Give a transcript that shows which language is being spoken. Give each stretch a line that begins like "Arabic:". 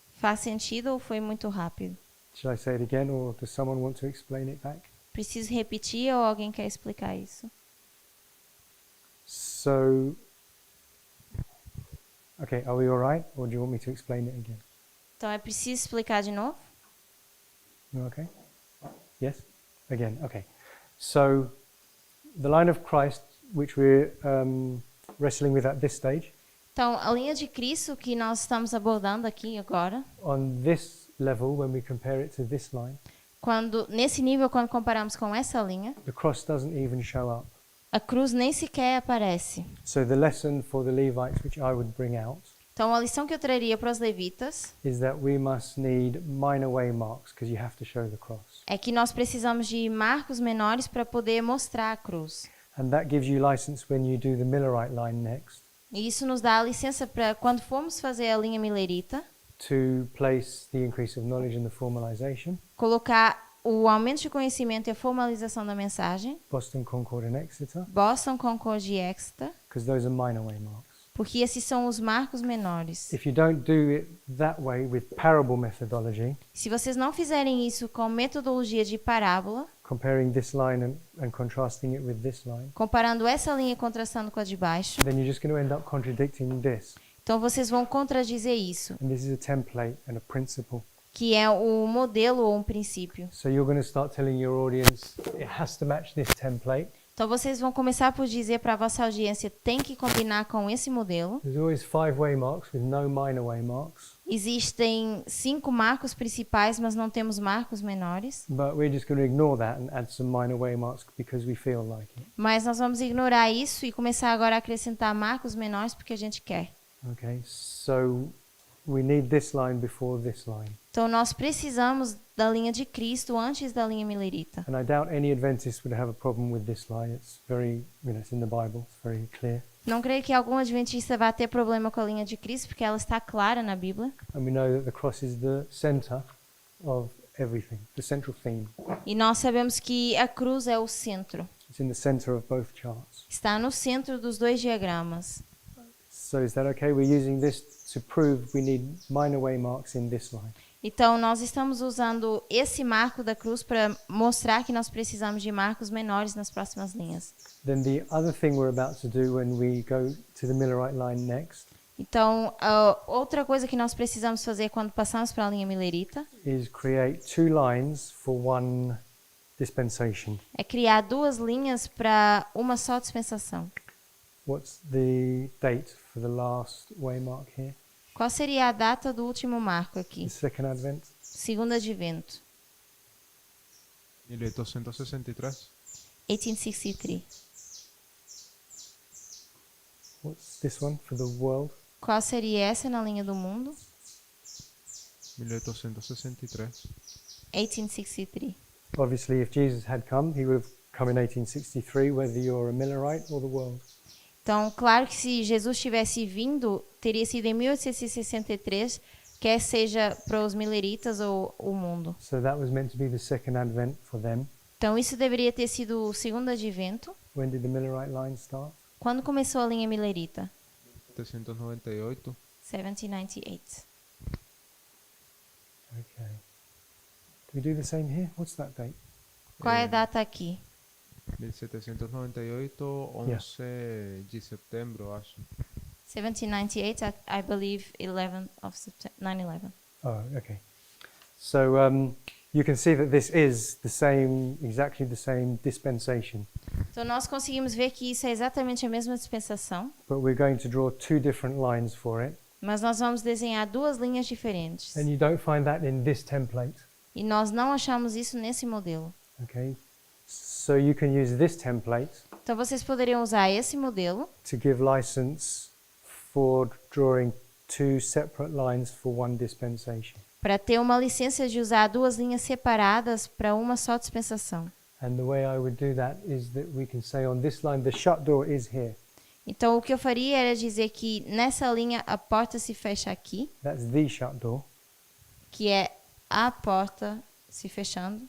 Portuguese: Faz sentido ou foi muito rápido?
English: Should I say it again, or does someone want to explain it back?
Portuguese: Preciso repetir ou alguém quer explicar isso?
English: So, okay, are we all right, or do you want me to explain it again?
Portuguese: Então é preciso explicar de novo?
English: You okay? Yes? Again, okay. So, the line of Christ, which we're wrestling with at this stage,
Portuguese: Então, a linha de Cristo que nós estamos abordando aqui agora,
English: on this level, when we compare it to this line,
Portuguese: nesse nível, quando comparamos com essa linha,
English: the cross doesn't even show up.
Portuguese: a cruz nem sequer aparece.
English: So the lesson for the Levites, which I would bring out,
Portuguese: Então, a lição que eu traria para os levitas
English: is that we must need minor way marks because you have to show the cross.
Portuguese: é que nós precisamos de marcos menores para poder mostrar a cruz.
English: And that gives you license when you do the Millerite line next
Portuguese: E isso nos dá a licença para, quando formos fazer a linha milerita,
English: to place the increase of knowledge and the formalization,
Portuguese: colocar o aumento de conhecimento e a formalização da mensagem,
English: Boston, Concord and Exeter,
Portuguese: Boston, Concord e Exeter,
English: because those are minor way marks.
Portuguese: porque esses são os marcos menores.
English: If you don't do it that way with parable methodology,
Portuguese: Se vocês não fizerem isso com metodologia de parábola,
English: comparing this line and contrasting it with this line,
Portuguese: comparando essa linha e contrastando com a de baixo,
English: then you're just going to end up contradicting this.
Portuguese: então vocês vão contradizer isso,
English: And this is a template and a principle.
Portuguese: que é o modelo ou um princípio.
English: So you're going to start telling your audience it has to match this template.
Portuguese: Então vocês vão começar por dizer para a vossa audiência tem que combinar com esse modelo.
English: There's always 5-way marks with no minor way marks,
Portuguese: Existem 5 marcos principais, mas não temos marcos menores.
English: but we're just going to ignore that and add some minor way marks because we feel like it.
Portuguese: Mas nós vamos ignorar isso e começar agora a acrescentar marcos menores porque a gente quer.
English: Okay, so we need this line before this line.
Portuguese: Então nós precisamos da linha de Cristo antes da linha milerita.
English: And I doubt any Adventist would have a problem with this line. It's very, it's in the Bible, it's very clear.
Portuguese: Não creio que algum adventista vá ter problema com a linha de Cristo, porque ela está clara na Bíblia.
English: And we know that the cross is the center of everything, the central theme.
Portuguese: E nós sabemos que a cruz é o centro.
English: It's in the center of both charts.
Portuguese: Está no centro dos 2 diagramas.
English: So is that okay? We're using this to prove we need minor way marks in this line.
Portuguese: Então, nós estamos usando esse marco da cruz para mostrar que nós precisamos de marcos menores nas próximas linhas.
English: Then the other thing we're about to do when we go to the Millerite line next
Portuguese: Então, outra coisa que nós precisamos fazer quando passamos para a linha milerita
English: is create 2 lines for one dispensation.
Portuguese: é criar 2 linhas para uma só dispensação.
English: What's the date for the last way mark here?
Portuguese: Qual seria a data do último marco aqui?
English: The second Advent?
Portuguese: Segundo advento,
English: 1863.
Portuguese: 1863.
English: What's this one for the world?
Portuguese: Qual seria essa na linha do mundo?
English: 1863.
Portuguese: 1863.
English: Obviously, if Jesus had come, he would have come in 1863, whether you're a Millerite or the world.
Portuguese: Então, claro que se Jesus tivesse vindo, teria sido em 1863, quer seja para os mileritas ou o mundo.
English: So that was meant to be the second Advent for them.
Portuguese: Então, isso deveria ter sido o segundo advento.
English: When did the Millerite line start?
Portuguese: Quando começou a linha milerita?
English: 798.
Portuguese: 1798.
English: Okay. Do we do the same here? What's that date?
Portuguese: Qual é a data aqui? 1798, 11 de setembro, acho.
English: 1798, I believe 11 of September, 9/11. Oh, okay. So you can see that this is the same, exactly the same dispensation.
Portuguese: Então nós conseguimos ver que isso é exatamente a mesma dispensação,
English: But we're going to draw 2 different lines for it.
Portuguese: mas nós vamos desenhar 2 linhas diferentes.
English: And you don't find that in this template.
Portuguese: E nós não achamos isso nesse modelo.
English: Okay. So you can use this template
Portuguese: Então vocês poderiam usar esse modelo
English: to give license for drawing 2 separate lines for one dispensation.
Portuguese: para ter uma licença de usar 2 linhas separadas para uma só dispensação.
English: And the way I would do that is that we can say on this line, the shut door is here.
Portuguese: Então, o que eu faria era dizer que nessa linha a porta se fecha aqui,
English: That's the shut door.
Portuguese: que é a porta se fechando.